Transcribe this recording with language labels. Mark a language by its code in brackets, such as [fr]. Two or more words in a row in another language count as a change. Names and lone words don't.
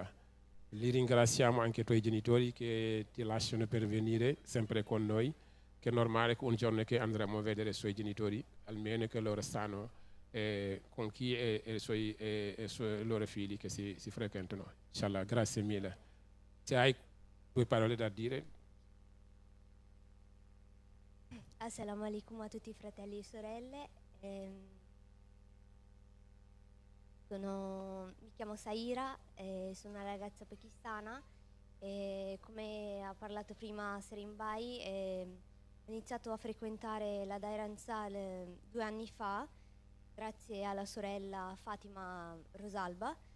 [it] Li ringraziamo anche i tuoi genitori che ti lasciano per venire sempre con noi, che è normale che un giorno che andremo a vedere i suoi genitori, almeno che loro stanno con chi e i loro figli che si frequentano. Inshallah, grazie mille. Se hai 2 parole da dire. [ar] السلام عليكم [it] a tutti i fratelli e sorelle. Mi chiamo Saira, sono una ragazza pakistana e come ha parlato prima Serin Bai, ho iniziato a frequentare la Daira Ansar 2 anni fa grazie alla sorella Fatima Rosalba.